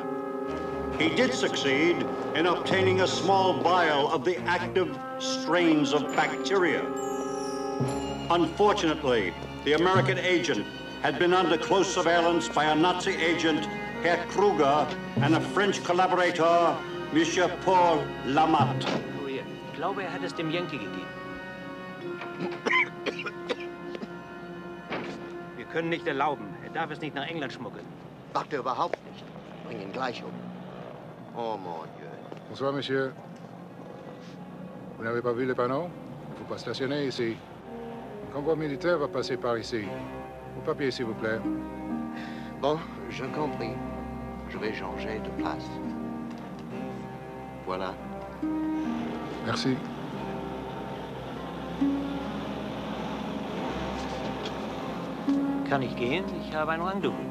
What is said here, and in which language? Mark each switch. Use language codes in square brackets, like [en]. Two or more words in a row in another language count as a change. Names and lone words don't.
[en] He did succeed in obtaining a small vial of the active strains of bacteria. Unfortunately, the American agent had been under close surveillance by a Nazi agent, Herr Kruger, and a French collaborator, Monsieur Paul Lamotte. [de] Ich glaube, hat es dem Yankee gegeben. Wir können nicht erlauben. Darf es nicht nach England schmuggeln. Macht er überhaupt nicht. Bring ihn gleich um. [fr] Oh, mon Dieu. Bonsoir, monsieur. Vous n'avez pas vu les panneaux? Il ne faut pas stationner ici. Un convoi militaire va passer par ici. Vos papiers, s'il vous plaît. Bon, j'ai compris. Je vais changer de place. Voilà. Merci. [de] Kann ich gehen? Ich habe ein Handtuch.